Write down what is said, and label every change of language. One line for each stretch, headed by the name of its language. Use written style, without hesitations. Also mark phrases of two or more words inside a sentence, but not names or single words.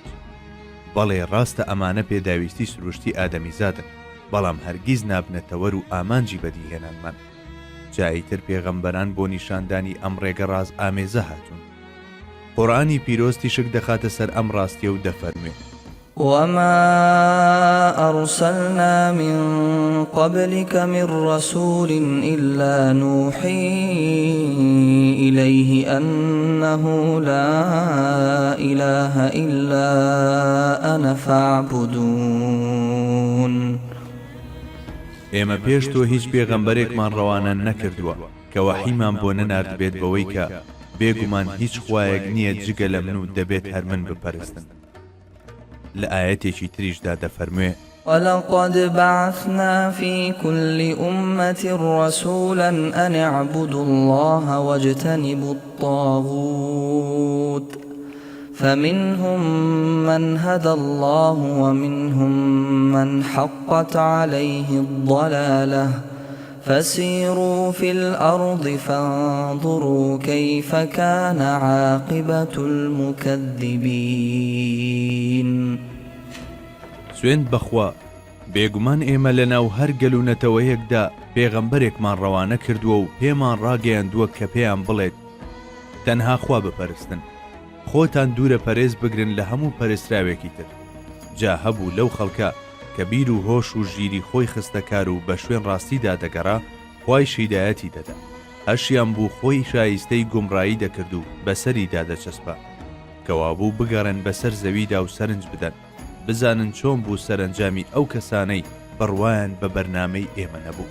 Central Kurdish: بەڵێ ڕاستە ئەمانە پێداویستی سروشتی ئادەمیزادن، بەڵام هەرگیز نابنەتەوەر و ئامانجی بەدیهێنانمان. جاییتر پێغەمبەران بۆ نیشاندانی ئەم ڕێگە ڕاز ئامێزە هاتوون. قورئانی پیرۆز تیشک دەخاتە سەر ئەم ڕاستیە و دەفەرموێت:
Arabic: وما أرسلنا من قبلك من رسول إلا نوحي إليه أنه لا إله إلا أنا فاعبدون.
Central Kurdish: ئێمە پێش تۆ هیچ پێغەمبەرێکمان ڕەوانە نەکردووە کە وەحیمان بۆ نەنارد بێت بەوەی کە بێگومان هیچ خوایەک نییە جگە لە من و دەبێت هەر من بپەرستن. لە ئاەتێکی تریشدا دەفەرموێ:
Arabic: ولقد بعثنا في كل أمة رسولا أن اعبدوا الله واجتنبوا الطاغوت فمنهم من هدى الله ومنهم من حقت عليه الضلالة فسيروا في الأرض فانظروا كيف كان عاقبة المكذبين.
Central Kurdish: سوێند بەخوا بێگومان ئێمە لە ناو هەر گەلوونەتەوەیەکدا پێغەمبەرێکمان ڕەوانە کردووە و پێمان ڕاگەیاندووە کە پێیان بڵێت تەنها خوا بپەرستن، خۆتان دوورە پەرێز بگرن لە هەموو پەرستراوێکی تر. جا هەبوو لەو خەڵکە کە بیر و هۆش و ژیری خۆی خستەکار و بە شوێن ڕاستیدا دەگەڕا خوای شیدایەتی دەدا، هەشیان بوو خۆی شایستەی گومڕایی دەکرد و بەسەریدا دەچەسپا کەوا بوو بگەڕێن بەسەر زەویدا و سەرنج بدەن، بزانن چۆن بوو سەرنجامی ئەو کەسانەی بڕوایان بە بەرنامەی ئێمە نەبوو.